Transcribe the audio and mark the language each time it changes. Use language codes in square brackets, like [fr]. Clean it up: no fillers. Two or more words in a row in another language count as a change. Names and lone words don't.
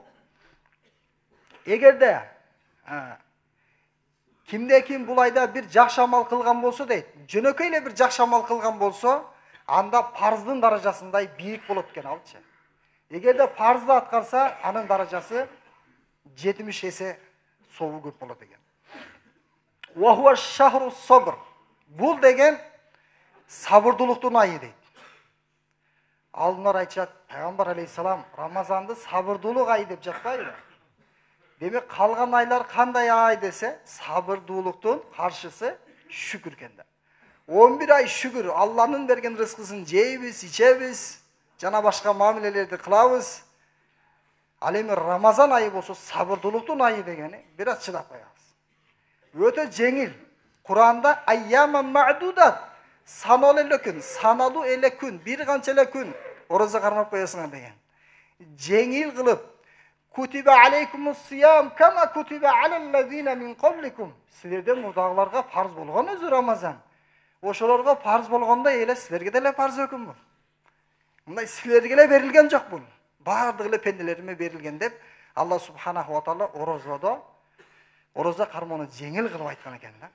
[ky] Эгерде кимде ким бул айда бир жакшы амал кылган болсо дейт, жөнөкөй эле бир жакшы амал кылган болсо, анда парздын даражасындай бийик болот экен алчы. Эгерде парзды аткарса, анын даражасы 70 эсе сообу көп болот экен. [ar] وهو شهر الصبر. [ky] Бул деген Sabırdуулуктун айы дейт. Алдынар айтышат, Пайгамбар алейхиссалам Рамазанды сабырдуулук айы деп жатпайбы? Демек калган айлар кандай ай десе, сабырдуулуктун каршысы шүкүр экен да. 11 ай шүкүр, Алланын берген рызкысын жейбиз, ичебиз, жана башка мамилелерди кылабыз. Ал эми Рамазан айы болсо сабырдуулуктун айы дегени бир аз чыдап коебуз. Өтө жеңил. Куранда [ar] أياما معدودات, [ky] саналуу эле күн, саналуу эле күн, бир канча эле күн орозо кармап коесуңар деген. Жеңил кылып, [ar] كتب عليكم الصيام كما كتب على الذين من قبلكم. [ky] Силерден мурдагыларга фарз болгон өзү Рамазан. Ошолорго фарз болгондой эле силерге деле фарз өкүм бул. Мындай силерге эле берилген жок бул. Бардык эле пенделериме берилген деп Алла [ar] سبحانه وتعالى [ky] орозо кармоону жеңил кылып айткан экен да.